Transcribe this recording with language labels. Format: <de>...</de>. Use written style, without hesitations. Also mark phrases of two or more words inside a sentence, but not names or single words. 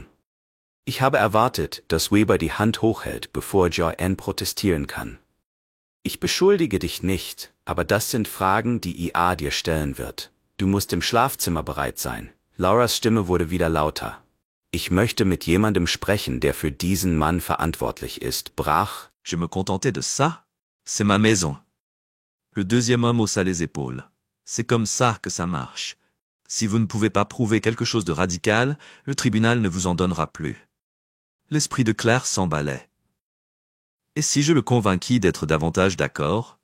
<de>Ich habe erwartet, dass Weber die Hand hochhält, bevor Joanne protestieren kann. Ich beschuldige dich nicht, aber das sind Fragen, die IA dir stellen wird. Du musst im Schlafzimmer bereit sein. Lauras Stimme wurde wieder lauter. Ich möchte mit jemandem sprechen, der für diesen Mann verantwortlich ist, brach.</de> <fr>Je me contentais de ça. C'est ma maison. Le deuxième homme haussa les épaules. C'est comme ça que ça marche. Si vous ne pouvez pas prouver quelque chose de radical, le tribunal ne vous en donnera plus. L'esprit de Claire s'emballait. Et si je le convainquis d'être davantage d'accord?</fr>